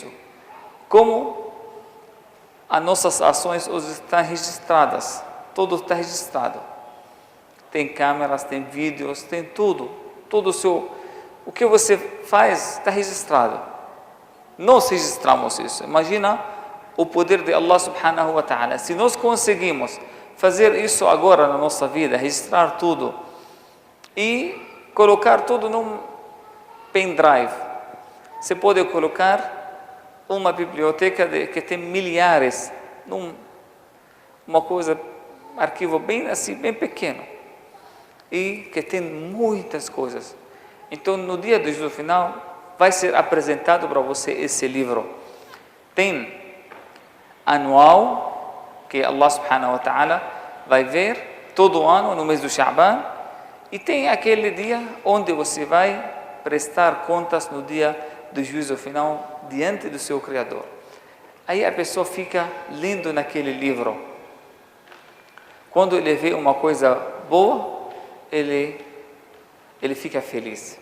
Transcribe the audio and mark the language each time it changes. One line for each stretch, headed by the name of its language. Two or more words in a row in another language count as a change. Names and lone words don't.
Portuguese: Como as nossas ações hoje estão registradas, tudo está registrado. Tem câmeras, tem vídeos, tem tudo. O que você faz está registrado. Nós registramos isso. Imagina o poder de
Arabic: الله سبحانه وتعالى.
Portuguese: Se nós conseguimos fazer isso agora na nossa vida, registrar tudo e colocar tudo num pendrive. Você pode colocar uma biblioteca que tem milhares, uma coisa, arquivo bem assim, bem pequeno, e que tem muitas coisas. Então, no dia do juízo final, vai ser apresentado para você esse livro. Tem anual, que
Arabic: الله سبحانه وتعالى
Portuguese: vai ver todo ano no mês do Sha'ban, e tem aquele dia onde você vai prestar contas no dia do juízo final diante do seu Criador. Aí a pessoa fica lendo naquele livro. Quando ele vê uma coisa boa, ele fica feliz.